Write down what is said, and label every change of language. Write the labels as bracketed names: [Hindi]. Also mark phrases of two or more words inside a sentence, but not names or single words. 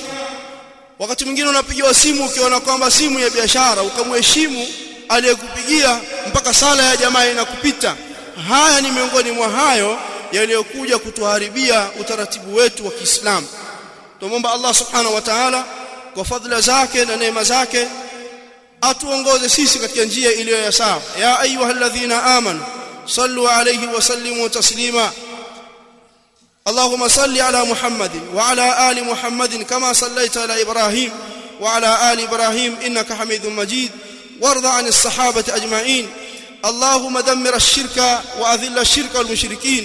[Swahili] Wakati mwingine unapigiwa simu ukiona kwamba simu ya biashara, ukamheshimu aliyekupigia mpaka sala ya jamaa inakupita. Haya ni miongoni mwa hayo yaliyokuja kutuharibia utaratibu wetu wa Kiislamu. Tuomba [Arabic] الله سبحانه وتعالى [Swahili] kwa fadhila zake na neema zake atuongoze sisi katika njia iliyo ya sawa. [Arabic] يا أيها الذين آمنوا صلوا عليه وسلموا تسليما. اللهم صل على محمد وعلى آل محمد كما صليت على إبراهيم وعلى آل إبراهيم إنك حميد مجيد، وارض عن الصحابة أجمعين. اللهم دمر الشرك وأذل الشرك والمشركين.